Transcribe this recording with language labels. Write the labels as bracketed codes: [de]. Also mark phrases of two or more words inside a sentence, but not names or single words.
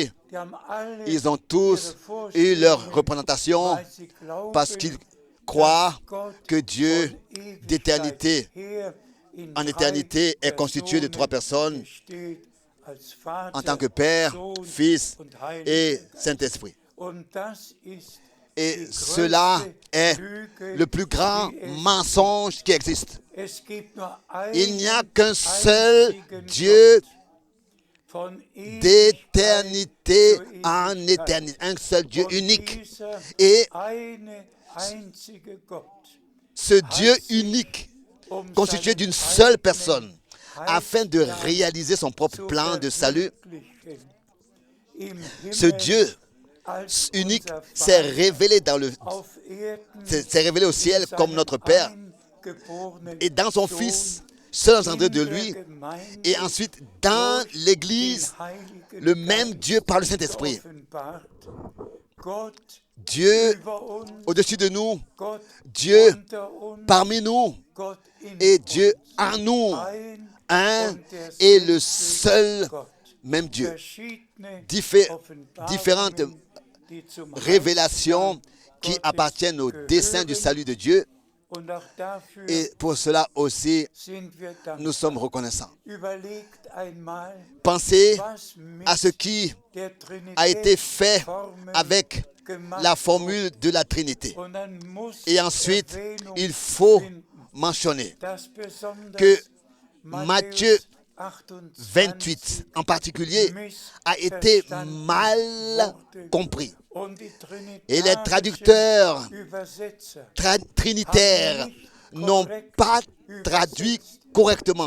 [de] Geist. Die haben alle [fr] ils ont tous [de] ihre [fr] eu leur [de] Vorstellungen, [fr] représentation [de] weil sie glauben, [fr] parce qu'ils croient [de] dass Gott [fr] que Dieu, [de] von Ewigkeit [fr] d'éternité [de] her in [fr] en [de] drei [fr] éternité, est constitué de trois personnes [de] besteht, als Vater, [fr] en tant que Père, [de] Sohn [fr] Fils [de] und Heiliger [fr] et [de] Geist. [fr] Saint-Esprit. [de] Und das ist [fr] Et [de] die [fr] cela [de] größte [fr] est [de] Lüge, [fr] le plus grand [de] die es [fr] mensonge qui existe. [de] Es gibt nur einen [fr] Il n'y a qu'un seul [de] einzigen [fr] Dieu [de] Gott, von Ewigkeit [fr] d'éternité [de] zu [fr] en [de] Ewigkeit. [fr] éternité. Un seul Dieu [de] Und [fr] unique. [de] dieser [fr] Et [de] eine einzige Gott, [fr] ce Dieu unique, constitué d'une seule personne, afin de réaliser son propre plan de salut, ce Dieu unique s'est révélé s'est révélé au ciel comme notre Père et dans son Fils, seul engendré de lui, et ensuite dans l'Église, le même Dieu par le Saint-Esprit. Dieu au-dessus de nous, Dieu parmi nous et Dieu en nous, un et le seul même Dieu. [de] verschiedene [fr] Différentes [de] Offenbarungen, die zum [fr] révélations qui [de] Gottes [fr] appartiennent au dessein du [de] gehören. [fr] salut de Dieu. [de] Und auch dafür [fr] Et pour cela aussi, [de] sind wir [fr] nous sommes [de] dankbar. [fr] reconnaissants. [de] Überlegt einmal, [fr] Pensez [de] was mit [fr] à ce qui [de] der [fr] a été fait [de] Trinitätsformel [fr] avec [de] gemacht [fr] la [de] wurde. [fr] formule de la Trinité. [de] Und dann muss [fr] Et ensuite, [de] Erwähnung [fr] il faut [de] finden, [fr] mentionner [de] dass besonders [fr] que Matthieu 28 en particulier a été mal compris. Et les traducteurs trinitaires n'ont pas traduit correctement.